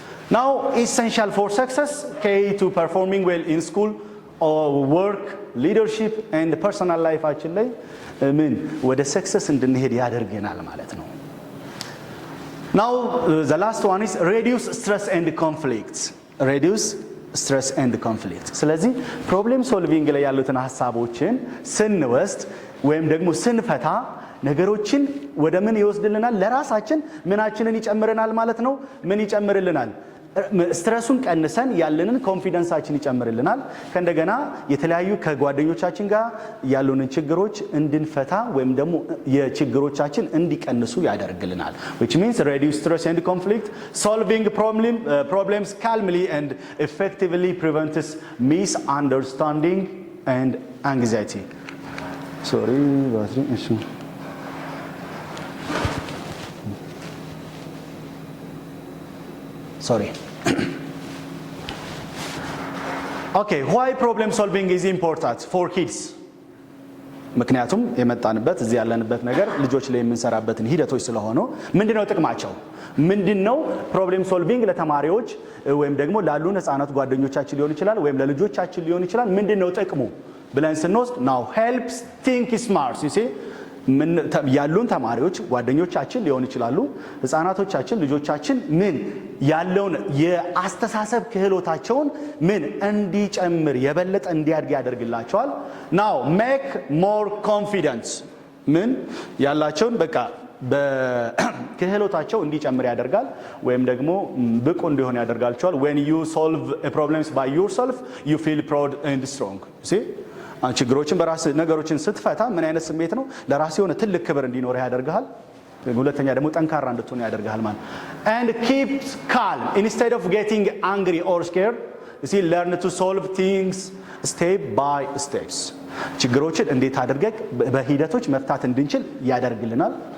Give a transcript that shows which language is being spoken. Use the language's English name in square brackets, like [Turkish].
[English] Now, essential for success, key to performing well in school or work, leadership and personal life actually [Amharic] ምን ወደ success እንድንሄድ ያደርገናል ማለት ነው። [English] Now, the last one is reduce stress and conflicts. Reduce stress and conflict. [Amharic] ስለዚህ ፕሮብሌም ሶልቪንግ ላይ ያሉትን ሐሳቦችን ስንወስድ ወይም ደግሞ ስንፈታ ነገሮችን ወደ ምን ይወስድልናል? ለራሳችን ምናችንን ይጨምረናል ማለት ነው። ምን ይጨምርልናል? ስትረሱን ቀንሰን ያለንን ኮንፊደንሳችን ይጨምርልናል። ከእንደገና የተለያዩ ከጓደኞቻችን ጋር ያሉንን ችግሮች እንድንፈታ ወይም ደግሞ የችግሮቻችን እንዲቀንሱ ያደርግልናል. [English] which means reduce stress and conflict, solving problems calmly and effectively prevents misunderstanding and anxiety. sorry battery issue. sorry. Okay, why problem solving is important for kids? [Amharic] ምክንያቱም የመጣንበት እዚህ ያለንበት ነገር ልጆች ላይ የምንሰራበትን ሂደቶች ስለሆነ ምንድነው ጥቅማቸው? ምንድነው ፕሮብሌም ሶልቪንግ ለተማሪዎች ወይም ደግሞ ላሉ ህፃናት ጓደኞቻችን ሊሆን ይችላል ወይም ለልጆቻችን ሊሆን ይችላል ምንድነው ጥቅሙ ብለን ስንወስድ [English] now helps think smart. you see [Amharic] ያሉን ተማሪዎች ጓደኞቻችን ሊሆን ይችላሉ ህፃናቶቻችን ልጆቻችን ምን ያለውን የአስተሳሰብ ክህሎታቸውን ምን እንዲጨምር የበለጠ እንዲያድግ ያደርግላቸዋል. [English] now make more confidence [Amharic] ምን ያላቸውን በቃ በክህሎታቸው እንዲጨምር ያደርጋል ወይም ደግሞ ብቁ እንዲሆን ያደርጋቸዋል. [English] when you solve problems by yourself you feel proud and strong. [Amharic] see ችግሮችን በራስ ነገሮችን ስትፈታ ምን አይነት ስሜት ነው? ለራስ የሆነ ትልቅ ክብር እንዲኖር ያደርጋል። ሁለተኛ ደግሞ ጠንካራ እንድትሆን ያደርጋል ማለት [English] and keep calm instead of getting angry or scared. you see learn to solve things step by steps. [Amharic] ችግሮችን እንዴት አድርገን በሂደቶች መፍታት እንድንችል ያደርግልናል.